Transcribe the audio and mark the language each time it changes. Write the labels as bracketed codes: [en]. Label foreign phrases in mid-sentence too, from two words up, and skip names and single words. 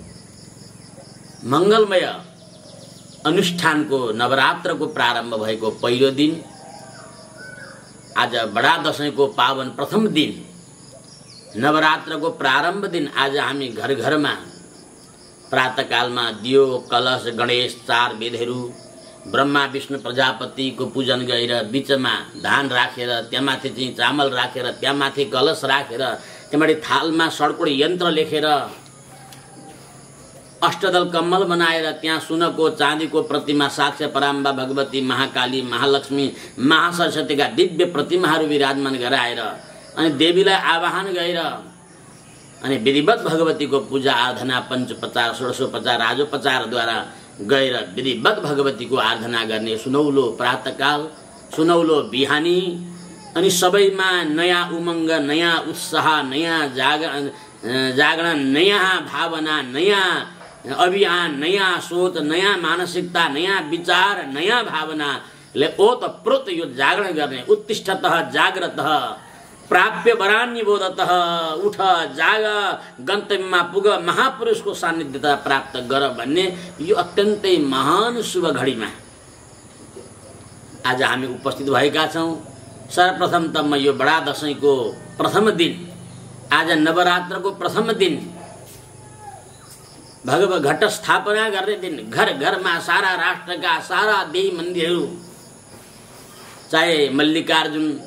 [ne] मंगलमय अनुष्ठानको नवरात्रको प्रारम्भ भएको पहिलो दिन आज बडा दशैंको पावन प्रथम दिन नवरात्रको प्रारम्भ दिन आज हामी घर घरमा प्रातःकालमा दियो कलश गणेश 4 वेदहरू ब्रह्मा विष्णु प्रजापतिको पूजन गरेर बीचमा धान राखेर त्यहाँमाथि चाहिँ चामल राखेर त्यहाँमाथि कलश राखेर त्यहाँमाथि थालमा सडकोड यन्त्र लेखेर अष्टदल कम्मल बनाएर त्यहाँ सुनको चाँदीको प्रतिमा साक्ष्य पराम्बा भगवती महाकाली महालक्ष्मी महासरस्वतीका दिव्य प्रतिमाहरू विराजमान गराएर अनि देवीलाई आवाहन गरेर अनि विधिवत भगवतीको पूजा आराधना पञ्चोपचार षोडशोपचार राजोपचारद्वारा गएर विधिवत भगवतीको आराधना गर्ने सुनौलो प्रातःकाल सुनौलो बिहानी अनि सबैमा नयाँ उमङ्ग नयाँ उत्साह नयाँ जागरण नयाँ भावना नयाँ अभियान नयाँ सोच नयाँ मानसिकता नयाँ विचार नयाँ भावनाले ओतप्रोत यो जागरण गर्ने [sa] उत्तिष्ठतः जाग्रतः प्राप्य वरान्यबोधतः [ne] उठ जाग गन्तव्यमा पुग महापुरुषको सान्निध्यता प्राप्त गर भन्ने यो अत्यन्तै महान शुभ घडीमा आज हामी उपस्थित भएका छौँ। सर्वप्रथम त म यो बडा दशैंको प्रथम दिन आज नवरात्रको प्रथम दिन भगवत घट स्थापना गर्ने दिन घर घरमा सारा राष्ट्रका सारा देवी मन्दिरहरू चाहे मल्लिकार्जुन